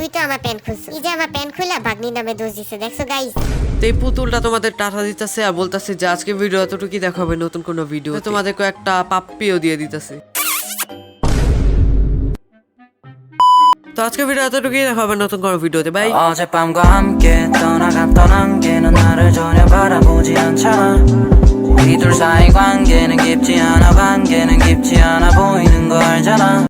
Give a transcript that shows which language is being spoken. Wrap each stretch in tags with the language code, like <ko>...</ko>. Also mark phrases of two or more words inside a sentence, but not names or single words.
<bn>তো আমার প্যান্ট খুলছিস, এই যে আমার প্যান্ট খুলে ভাগ্নি নামে দোষ দিছে, দেখছো গাইস? তো এই পুতুলটা তোমাদের টাটা দিতেছে আর বলতেছে যে আজকে ভিডিও এতটুকুই, দেখা হবে নতুন কোনো ভিডিও। তোমাদের কয়েকটা পাপ্পিও দিয়ে দিতেছে। তো আজকে ভিডিও এতটুকুই, দেখা হবে নতুন কোনো ভিডিওতে। বাই।</bn> <ko>어젯밤과 함께 떠나갔던 안개는 나를 전혀 바라보지 않잖아. 우리 둘 사이 관계는 깊지 않아, 관계는 깊지 않아 보이는 거 알잖아.</ko>